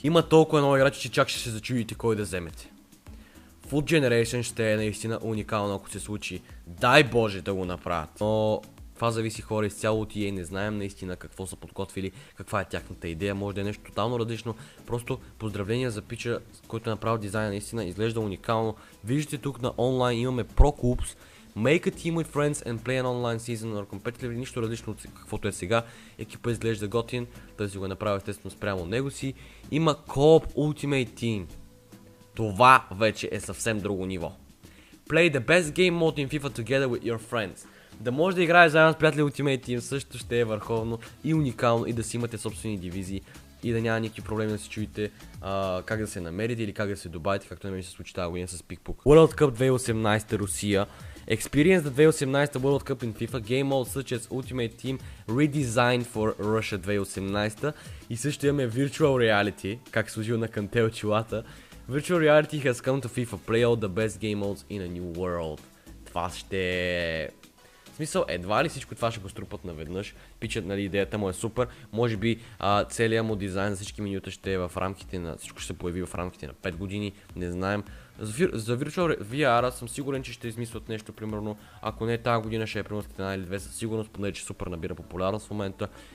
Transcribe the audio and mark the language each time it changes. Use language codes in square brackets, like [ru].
[bg] Има толкова много играчи, че чак ще се зачудите кой да вземете. Foot Generation ще е наистина уникално, ако се случи. Дай Боже да го направят. Но това зависи, хора, изцяло от EA. Не знаем наистина какво са подготвили, каква е тяхната идея. Може да е нещо тотално различно. Просто поздравления за пича, който е направил дизайна. Наистина изглежда уникално. Виждате тук на онлайн имаме Pro Clubs. [en] Make a team with friends and play an online season or competitively. [bg] Нищо различно от каквото е сега. Екипа изглежда готин. Той си го е направил естествено спрямо него си. Има Co-op Ultimate Team. Това вече е съвсем друго ниво. [en] Play the best game mode in FIFA together with your friends. [bg] Да може да играеш заедно с приятели Ultimate Team също ще е върховно и уникално и да си имате собствени дивизии и да няма никакви проблеми да си чуете как да се намерите или как да се добавите, както на мен се случи тази година с PickPook. [en] World Cup 2018 Русия. Experience the 2018 World Cup in FIFA game mode such as Ultimate Team redesigned for Russia 2018 [bg] и също имаме Virtual Reality, как се служил на Канте очилата. [en] Virtual Reality has come to FIFA. Play all the best game modes in a new world. [bg] Това ще е... В смисъл, едва ли всичко това ще го струпат наведнъж. Пичат, нали, идеята му е супер. Може би целият му дизайн за всички менюта ще е в рамките на... Всичко ще се появи в рамките на 5 години. Не знаем. За Virtual VR съм сигурен, че ще измислят нещо, примерно. Ако не тази година, ще е примерно една или две със сигурност, понеже че супер набира популярност в момента.